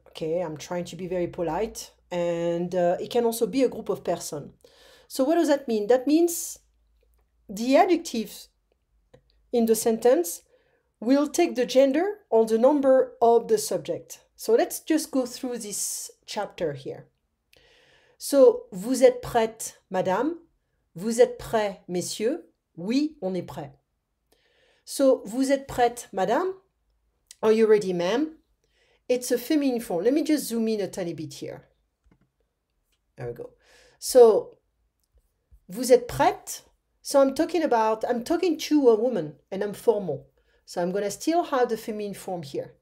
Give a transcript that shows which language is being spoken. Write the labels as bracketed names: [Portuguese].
[English] Okay, I'm trying to be very polite. And it can also be a group of person. So what does that mean? That means the adjectives in the sentence will take the gender or the number of the subject. So let's just go through this chapter here. [French] So, vous êtes prête, madame? Vous êtes prêts, messieurs? Oui, on est prêt. So, vous êtes prête, madame? [English] Are you ready, ma'am? It's a feminine form. Let me just zoom in a tiny bit here. There we go. So, [French] vous êtes prête? [English] So I'm talking to a woman and I'm formal. So I'm going to still have the feminine form here.